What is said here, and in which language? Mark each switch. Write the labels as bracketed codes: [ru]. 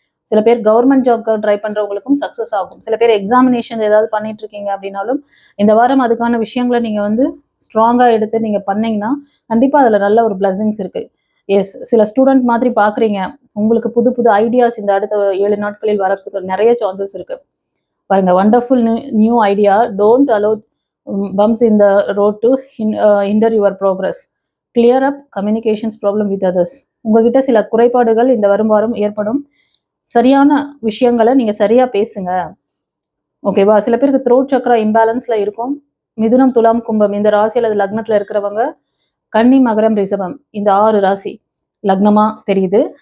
[ta] சில பேர் கவர்மெண்ட் ஜாப்க்கு ட்ரை பண்ணுறவங்களுக்கும் சக்ஸஸ் ஆகும். சில பேர் எக்ஸாமினேஷன் ஏதாவது பண்ணிட்டு இருக்கீங்க அப்படின்னாலும் இந்த வாரம் அதுக்கான விஷயங்களை நீங்கள் வந்து ஸ்ட்ராங்காக எடுத்து நீங்கள் பண்ணீங்கன்னா கண்டிப்பாக அதில் நல்ல ஒரு பிளஸிங்ஸ் இருக்குது. எஸ், சில ஸ்டூடெண்ட் மாதிரி பார்க்குறீங்க, உங்களுக்கு புது புது ஐடியாஸ் இந்த அடுத்த 7 நாட்களில் வரதுக்கு நிறைய சான்சஸ் இருக்குது. பாருங்க, [en] Wonderful new idea. Don't allow bumps in the road to hinder your progress. Clear up communications problem with others. [ta] உங்ககிட்ட சில குறைபாடுகள் இந்த வரும் வாரம் ஏற்படும். சரியான விஷயங்களை நீங்க சரியா பேசுங்க. ஓகேவா? சில பேருக்கு த்ரோட் சக்ரா இம்பேலன்ஸ்ல இருக்கும். மிதுனம், துலாம், கும்பம் இந்த ராசி அல்லது லக்னத்துல இருக்கிறவங்க கன்னி, மகரம், ரிஷபம் இந்த 6 ராசி லக்னமா தெரியுது.